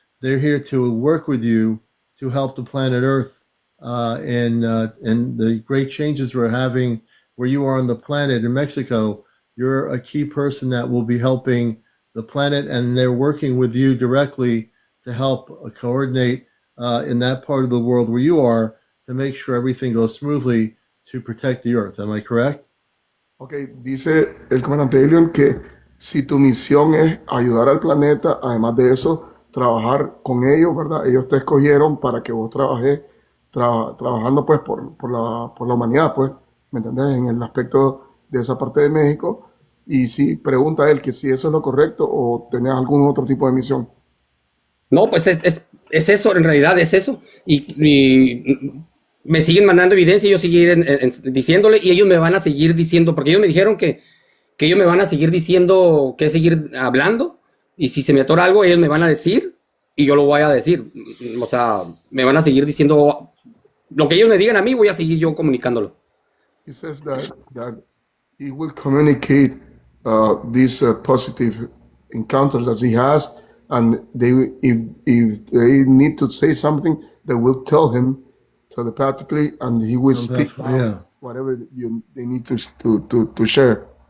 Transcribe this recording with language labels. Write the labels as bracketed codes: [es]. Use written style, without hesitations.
[en] They're here to work with you to help the planet Earth and the great changes we're having where you are on the planet in Mexico. You're a key person that will be helping the planet, and they're working with you directly to help coordinate in that part of the world where you are to make sure everything goes smoothly to protect the Earth. Am I correct? [es] Ok, dice el comandante Alien que si tu misión es ayudar al planeta, además de eso, trabajar con ellos, ¿verdad? Ellos te escogieron para que vos trabajes trabajando pues por la humanidad, pues, ¿me entendés? En el aspecto de esa parte de México. Y sí, pregunta a él que si eso es lo correcto o tenés algún otro tipo de misión. no, pues es eso, en realidad es eso. Y me siguen mandando evidencia y yo seguir diciéndole y ellos me van a seguir diciendo, porque ellos me dijeron que ellos me van a seguir diciendo que seguir hablando y si se me atora algo ellos me van a decir y yo lo voy a decir. O sea, me van a seguir diciendo lo que ellos me digan a mí, voy a seguir yo comunicándolo. [en] He says that he will communicate these positive encounters that he has, and if they need to say something, they will tell him telepathically, and he will speak Yeah. whatever they need to share.